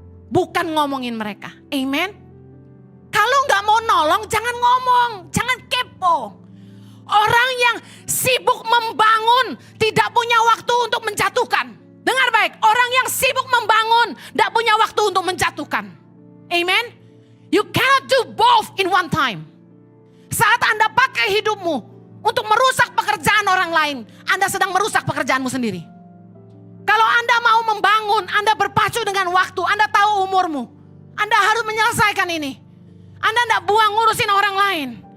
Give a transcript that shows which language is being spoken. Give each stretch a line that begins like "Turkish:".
Indonesian: Bukan ngomongin mereka. Amen. Kalau gak mau nolong jangan ngomong, jangan kepo. Orang yang sibuk membangun tidak punya waktu untuk menjatuhkan. Dengar baik, orang yang sibuk membangun tidak punya waktu untuk menjatuhkan. Amen.
English: You cannot do both in one time.
Indonesian: Saat Anda pakai hidupmu untuk merusak pekerjaan orang lain, Anda sedang merusak pekerjaanmu sendiri. Kalau Anda mau membangun, Anda berpacu dengan waktu, Anda tahu umurmu. Anda harus menyelesaikan ini. Anda tidak buang ngurusin orang lain.